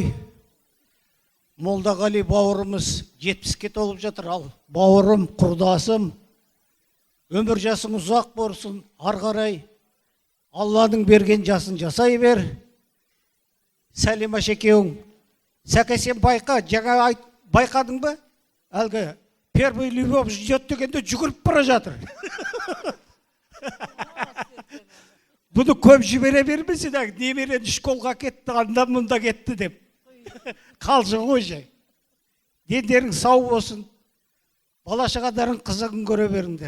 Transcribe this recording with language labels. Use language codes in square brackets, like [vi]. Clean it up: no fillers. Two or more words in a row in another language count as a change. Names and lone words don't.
[kk] Молдағали бауырымыз 70-ке толып жатыр. Ал бауырым, құрдасым, өмір жасың ұзақ болсын, ары қарай Алланың берген жасын жасай бер. Сәлима шекеуің, Сәке, сен байқа, жаңа байқадың ба? Әлгі [ru] первый любовь ждет [kk] дегенде жүгіріп бара жатыр. Бұны көп жібере бермесін, немерен школға кетті, анда мұнда кетті деп. Қалжың ғой жай. Дендерің сау болсын, бала-шағаларың қызығын көре беріңдер.